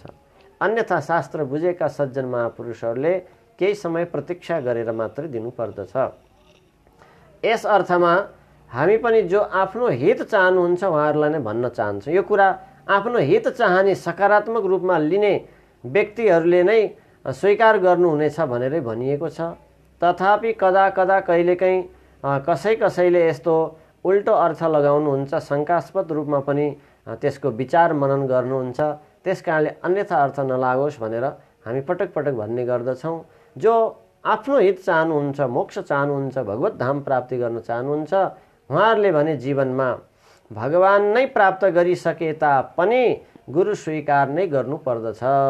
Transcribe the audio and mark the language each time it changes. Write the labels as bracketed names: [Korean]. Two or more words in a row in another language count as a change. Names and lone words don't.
[Nepali] अन्यथा शास्त्र बुझेका सज्जन महापुरुषहरूले केही समय प्रतीक्षा गरेर मात्रै दिनुपर्दछ। यस अर्थमा हामी पनि जो आफ्नो हित चाहनुहुन्छ उहाँहरूलाई नै भन्न चाहन्छौँ। यो कुरा आफ्नो हित चाहने सकारात्मक रूपमा लिने व्यक्तिहरूले नै स्वीकार गर्नुहुनेछ भनेरै भनिएको छ। तथापि [Sanskrit] कदा कदा [Nepali] कहिलेकाहीँ कसैले यस्तो उल्टो अर्थ लगाउनुहुन्छ, शङ्कास्पद रूपमा पनि त्यसको विचार मनन गर्नुहुन्छ। त्यसकारणले अन्यथा अर्थ नलागोस् भनेर हामी पटक पटक भन्ने गर्दछौँ। जो आफ्नो हित चाहनुहुन्छ, मोक्ष चाहनुहुन्छ, भगवत धाम प्राप्ति गर्न चाहनुहुन्छ उहाँहरूले भने जीवनमा भगवान नै प्राप्त गरिसके तापनि गुरु स्वीकार नै गर्नुपर्दछ।